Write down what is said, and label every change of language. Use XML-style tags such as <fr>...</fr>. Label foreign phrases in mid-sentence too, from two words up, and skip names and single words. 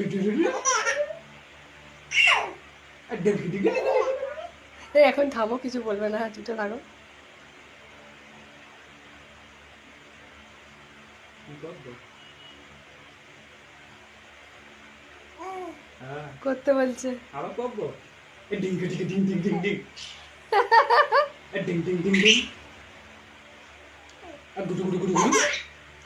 <bn>এখন থামো, কিছু বলবে না, হাঁটুটা লাগো। করতে বলছে। আবার করবো। ডিং ডিং ডিং ডিং ডিং ডিং। ডিং ডিং ডিং ডিং। গুডু গুডু গুডু গুডু।</bn>